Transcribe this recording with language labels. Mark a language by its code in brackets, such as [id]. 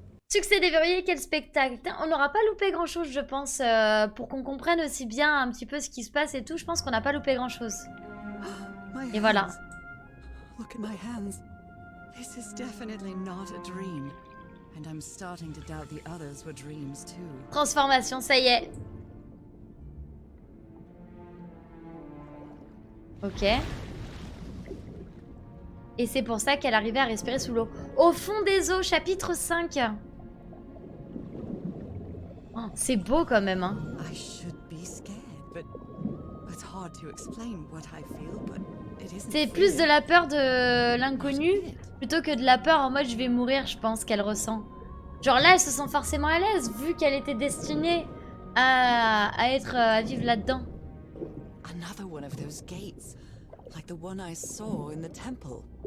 [fr] Succès déverrouillé, quel spectacle! Putain, on n'aura pas loupé grand-chose, je pense, pour qu'on comprenne aussi bien un petit peu ce qui se passe et tout. Je pense qu'on n'a pas loupé grand-chose. Et voilà. [en] Look at my hands. This is definitely not a dream. And I'm starting to doubt the others were dreams too. [fr] Transformation, ça y est. Ok. Et c'est pour ça qu'elle arrivait à respirer sous l'eau. Au fond des eaux, chapitre 5. Oh, c'est beau quand même, hein. [en] I should be scared, but it's hard to explain what I feel, but it isn't. [fr] C'est plus de la peur de l'inconnu plutôt que de la peur en mode je vais mourir, je pense qu'elle ressent. Genre là, elle se sent forcément à l'aise vu qu'elle était destinée à vivre là-dedans. [en] Another one of those gates, like the one I saw in the temple.